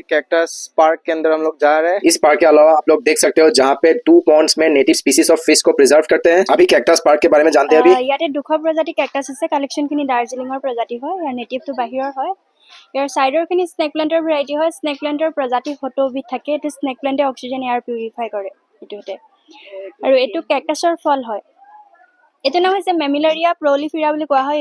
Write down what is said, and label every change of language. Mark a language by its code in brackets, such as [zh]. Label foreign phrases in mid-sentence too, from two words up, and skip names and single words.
[hi] कैक्टस पार्क के अंदर हम लोग जा रहे हैं। इस पार्क के अलावा आप लोग देख सकते हो जहाँ पे 2 पॉन्ड्स में [en] native species of fish [hi] को प्रिजर्व करते हैं। अभी कैक्टस पार्क के बारे में जानते हैं। अभी [as] ইয়াতে 200 প্ৰজাতি কেকটাছ আছে। কালেকশ্যনখিনি দাৰ্জিলিঙৰ প্ৰজাতি হয়, ইয়াৰ নেটিভটো বাহিৰৰ হয়। ইয়াৰ চাইডৰখিনি [en] snake plant variety [as] হয়। [en] snake plant [as] প্ৰজাতি 70 বিধ থাকে। এইটো [en] snake plant oxygen air purify [as] কৰে এইটোতে। আৰু এইটো কেকটাছৰ ফল হয়। এইটো নাম হৈছে মেমিলাৰিয়া প্ৰলিফেৰা বুলি কোৱা হয়।